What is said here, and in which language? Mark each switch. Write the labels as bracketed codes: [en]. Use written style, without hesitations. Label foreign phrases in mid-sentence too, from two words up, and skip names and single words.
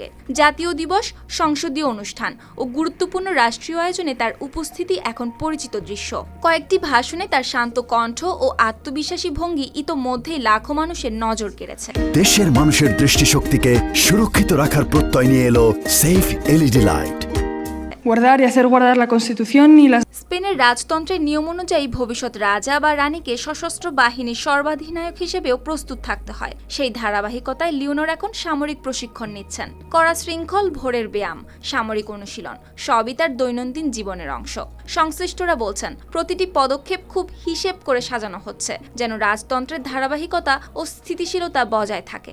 [bn] জাতীয় দিবস, সংসদীয় অনুষ্ঠান ও গুরুত্বপূর্ণ রাষ্ট্রীয় আয়োজনে তার উপস্থিতি এখন পরিচিত দৃশ্য। কয়েকটি ভাষণে তার শান্ত কণ্ঠ ও আত্মবিশ্বাসী ভঙ্গি ইতোমধ্যেই লাখো মানুষের নজর কেড়েছে। দেশের মানুষের দৃষ্টিশক্তিকে সুরক্ষিত রাখার প্রত্যয় নিয়ে এলো সেফ এলইডি লাইট। [es] Guardar y hacer guardar la Constitución y las [bn] স্পেনের রাজতন্ত্রের নিয়ম অনুযায়ী ভবিষ্যৎ রাজা বা রানীকে সশস্ত্র বাহিনীর সর্বাধিনায়ক হিসেবেও প্রস্তুত থাকতে হয়। সেই ধারাবাহিকতায় লিওনর এখন সামরিক প্রশিক্ষণ নিচ্ছেন। কড়া শৃঙ্খল, ভোরের ব্যায়াম, সামরিক অনুশীলন, সবই তার দৈনন্দিন জীবনের অংশ। সংশ্লিষ্টরা বলছেন, প্রতিটি পদক্ষেপ খুব হিসেব করে সাজানো হচ্ছে, যেন রাজতন্ত্রের ধারাবাহিকতা ও স্থিতিশীলতা বজায় থাকে।